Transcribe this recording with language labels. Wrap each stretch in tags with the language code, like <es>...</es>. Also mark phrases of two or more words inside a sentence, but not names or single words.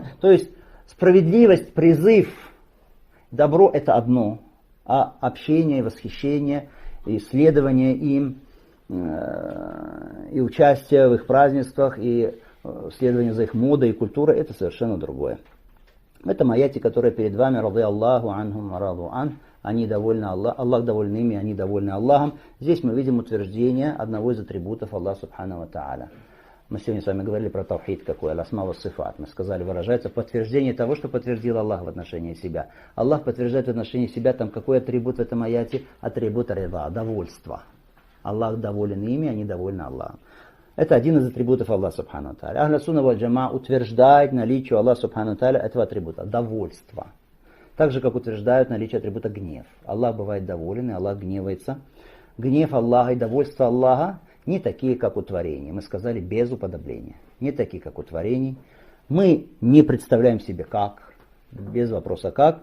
<ru>То есть справедливость, призыв, добро это одно, а общение, восхищение, исследование им, и участие в их празднествах, и следование за их модой и культурой, это совершенно другое. Это аяти, которые перед вами,</ru> <ar>رضي الله عنهم رضوا عنه,</ar> <ru>они довольны Аллах, Аллах доволен ими, они довольны Аллахом. Здесь мы видим утверждение одного из атрибутов Аллаха</ru> <ar>سبحانه وتعالى.</ar> <ru>Мы сегодня с вами говорили про тавхид какой,</ru> <ar>الأسماء والصفات.</ar> <ru>Мы сказали, выражается подтверждение того, что подтвердил Аллах в отношении себя. Аллах подтверждает в отношении себя, там какой атрибут в этом аяте? Атрибут рида, довольство. Аллах доволен ими, они довольны Аллахом. Это один из атрибутов Аллаха</ru> <ar>سبحانه وتعالى. أهل السنة والجماعة</ar> <ru>утверждает наличие Аллаха</ru> <ar>سبحانه وتعالى</ar> <ru>этого атрибута, довольство. Так же, как утверждают наличие атрибута гнев. Аллах бывает доволен, и Аллах гневается. Гнев Аллаха и довольство Аллаха не такие, как у творений. Мы сказали, без уподобления. Не такие, как у творений. Мы не представляем себе как, без вопроса как.</ru>